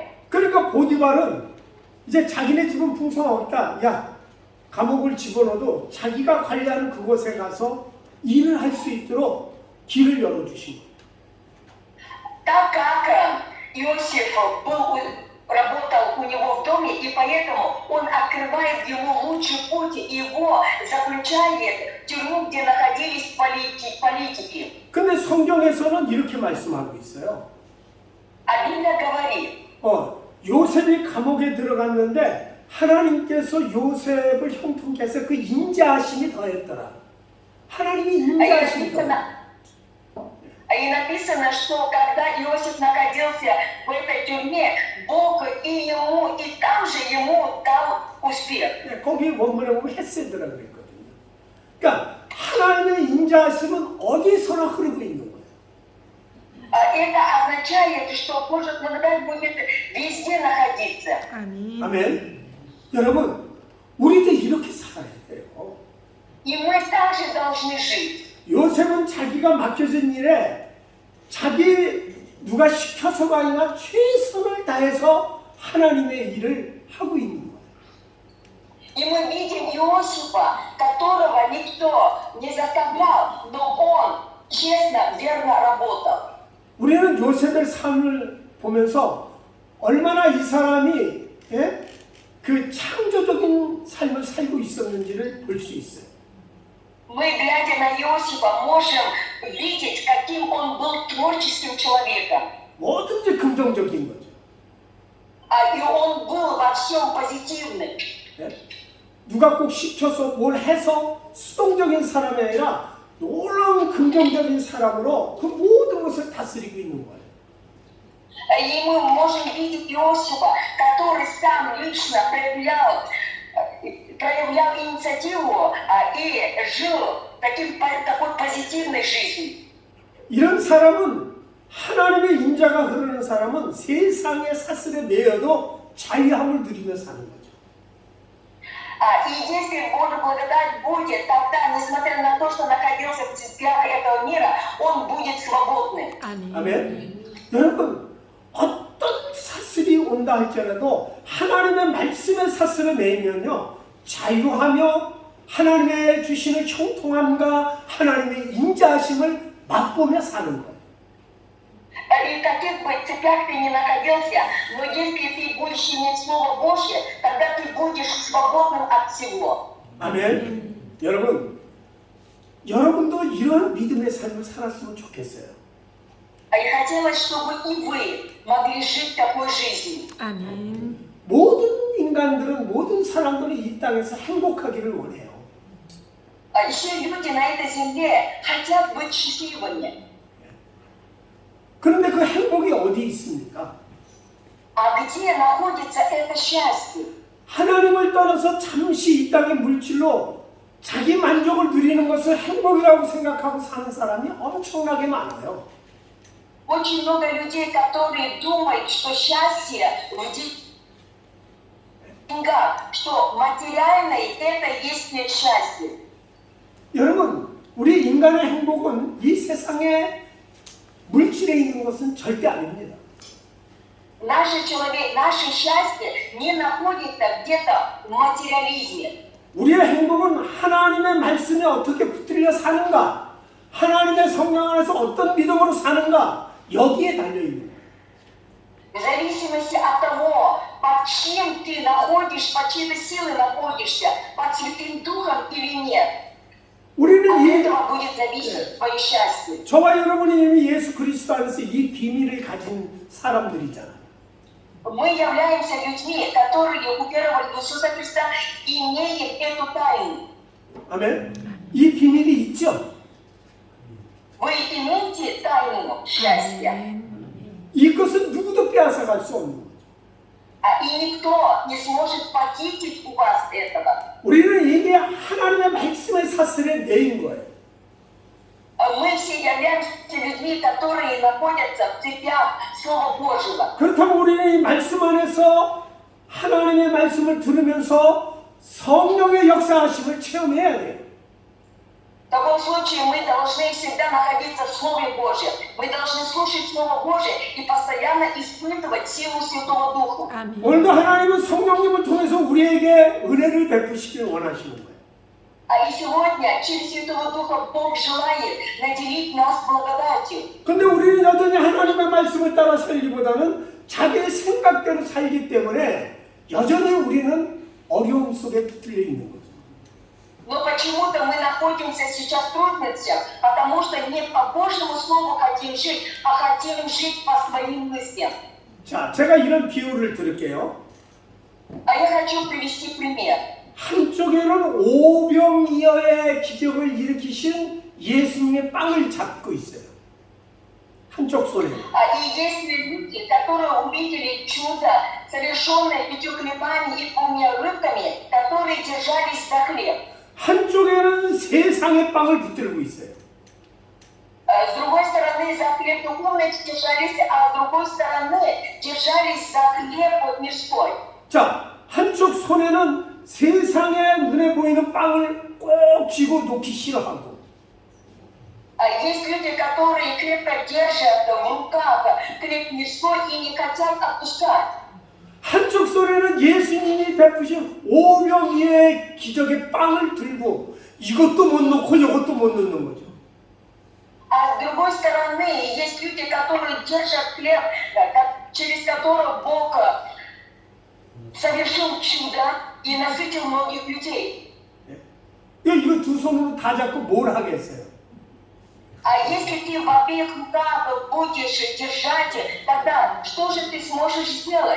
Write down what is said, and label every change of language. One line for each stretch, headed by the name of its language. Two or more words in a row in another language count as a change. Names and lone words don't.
Korean: 그러니까 보디발은 이제 자기네 집은 풍성하니까 야, 감옥을 집어넣어도 자기가 관리하는 그곳에 가서 일을 할 수 있도록 길을 열어주신 거예요.
Russian: Так как Иосиф работал у него в доме, и поэтому он открывает ему лучший путь, его заключает в тюрьму, где находились политики.
Korean: 근데 성경에서는 이렇게 말씀하고 있어요.
Russian: А Библия говорит,
Korean: 요셉이 감옥에 들어갔는데 하나님께서 요셉을 형통케 해서 그 인자하심이 더했더라. 하나님이 인자하심이 더했더라.
Russian: И написано, что когда Иосиф находился в этой тюрьме, Бог и ему, и там же ему дал успех.
Korean: 거기 원문에 보면 헤세드라고 그랬거든요. 그러니까 하나님의 인자하심은 어디서나 흐르고 있는 거예요.
Russian: Это означает, что Божья благодать будет везде находиться.
Korean: 아멘. 아멘. 여러분, 우리도 이렇게 살아야 돼요.
Russian: И мы также должны жить.
Korean: 요셉은 자기가 맡겨진 일에 누가 시켜서가 아니라 최선을 다해서 하나님의 일을 하고 있는 거예요.
Russian: И мы видим Иосифа, которого никто не заставлял, но он честно, верно работал.
Korean: 우리는 요셉의 삶을 보면서 얼마나 이 사람이 그 창조적인 삶을 살고 있었는지를 볼 수 있어요.
Russian: Мы, глядя на Иосифа, можем видеть, каким он был творческим человеком.
Korean: 뭐든지 긍정적인 거죠.
Russian: И он был во всем позитивным.
Korean: 누가 꼭 시켜서 뭘 해서 수동적인 사람이 아니라 놀라운 긍정적인 사람으로 그 모든 것을 다스리고 있는 거예요.
Russian: И мы можем видеть Иосифа, который сам лично проявлял инициативу и жил такой позитивной жизнью.
Korean: 이런 사람은 하나님의 인자가 흐르는 사람은 세상의 사슬에 매여도 자유함을 누리며 사는 거죠.
Russian: И если Божья благодать будет, тогда, несмотря на то, что находился в цепях этого мира, он будет свободным.
Korean: 아멘. 아멘. 여러분, 어떤 사슬이 온다 할지라도 하나님의 말씀의 사슬을 매면요 자유하며 하나님의 주시는 형통함과 하나님의 인자하심을 맛보며 사는 거예요.
Russian: И в каких бы цепях ты ни находился, но если ты будешь иметь Слово Божье, тогда ты будешь свободным от всего.
Korean: 아멘. 여러분도 이런 믿음의 삶을 살았으면 좋겠어요.
Russian: И хотелось, чтобы и вы могли жить такой жизнью.
Korean: 아멘. 모든 인간들은, 모든 사람들은 이 땅에서 행복하기를 원해요.
Russian: Все люди на этой земле хотят быть счастливыми.
Korean: 그런데 그 행복이 어디 있습니까?
Russian: А где находится это счастье?
Korean: 하나님을 떠나서 잠시 이 땅의 물질로 자기 만족을 누리는 것을 행복이라고 생각하고 사는 사람이 엄청나게 많아요.
Russian: Очень много людей, которые думают, что счастье в деньгах, что материальное это есть счастье.
Korean: 여러분, 우리 인간의 행복은 이 세상의 물질에 있는 것은 절대 아닙니다.
Russian: Наше счастье не находится где-то в материализме.
Korean: 우리의 행복은 하나님의 말씀에 어떻게 붙들려 사는가, 하나님의 성령 안에서 어떤 믿음으로 사는가, 여기에 달려있는 거예요.
Russian: В зависимости от того, под чем ты находишься, под чьей силой находишься, под Святым Духом или нет.
Korean: 우리는
Russian: От
Korean: 이
Russian: этого будет зависеть твое счастье.
Korean: 저와 여러분이 이미 예수 그리스도 안에서 이 비밀을 가진 사람들이잖아요.
Russian: мы являемся людьми, которые уверовали в Иисуса Христа, имеем эту тайну.
Korean: 아멘. 이 비밀이 있죠.
Russian: Вы имеете тайну счастья,
Korean: 이것은 누구도 빼앗아갈 수 없는 거죠.
Russian: и никто не сможет похитить у вас этого.
Korean: 우리는 이미 하나님의 말씀의 사슬에 매인 거예요.
Russian: Мы все являемся людьми, которые находятся в цепях Слова Божьего.
Korean: 그렇다면 우리는 이 말씀 안에서 하나님의 말씀을 들으면서 성령의 역사하심을 체험해야 돼요.
Russian: В таком случае мы должны всегда находиться в Слове Божьем. Мы должны слушать Слово Божье и постоянно испытывать силу Святого Духа.
Korean: 아멘. 오늘도 하나님은 성령님을 통해서 우리에게 은혜를 베푸시길 원하시는 거예요.
Russian: И сегодня через Святого Духа Бог желает наделить нас благодатью.
Korean: 근데 우리는 여전히 하나님의 말씀을 따라 살기보다는 자기의 생각대로 살기 때문에 여전히 우리는 어려움 속에 붙들려 있는 거죠.
Russian: Но почему-то мы находимся сейчас в трудностях, потому что не по Божьему Слову хотим жить, а хотим жить по своим мыслям.
Korean: 자, 제가 이런 비유를 드릴게요.
Russian: Я хочу привести пример.
Korean: 한쪽에는 오병이어의 기적을 일으키신 예수님의 빵을 잡고 있어요. 한쪽 손에.
Russian: И есть люди, которые увидели чудо, совершенное 5 хлебами и 2 рыбками, которые держались за хлеб.
Korean: 한쪽에는 세상의 빵을 붙들고 있어요.
Russian: С другой стороны, за хлеб духовный держались, а с другой стороны держались за хлеб мирской.
Korean: 자, 한쪽 손에는 세상의 눈에 보이는 빵을 꼭 쥐고 놓기 싫어하고
Russian: Есть люди, которые крепко держат в руках хлеб мирской и не хотят отпускать.
Korean: 한쪽 손에는 예수님이 베푸신 오병이어의 기적의 빵을 들고 이것도 못 놓고 이것도 못 놓는 거죠.
Russian: А с другой стороны, есть люди, которые держат хлеб, через который Бог совершил чудо и насытил многих людей.
Korean: 이거 두 손으로 다 잡고 뭘 하겠어요?
Russian: А если ты в обеих руках будешь держать, тогда что же ты сможешь сделать?